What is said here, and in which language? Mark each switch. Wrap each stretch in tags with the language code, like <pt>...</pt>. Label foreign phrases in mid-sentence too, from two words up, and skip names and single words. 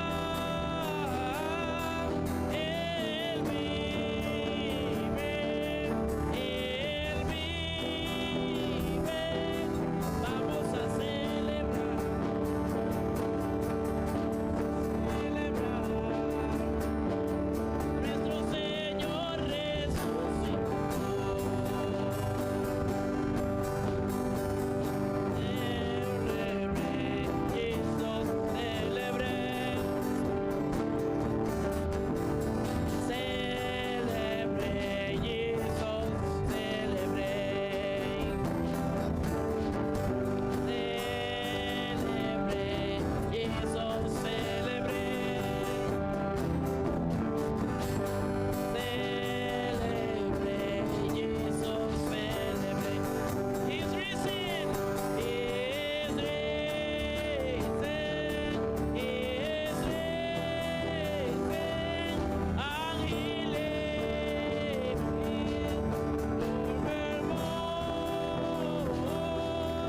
<es>Él vive, vamos a celebrar, nuestro Señor resucitó. Celebré, Jesus, celebré. Celebré, Jesus, celebré. Celebré, Jesus, celebré. Celebré, Jesus, celebré.</es> <en>He's risen, He's risen, He's risen, and He lives forevermore.</en>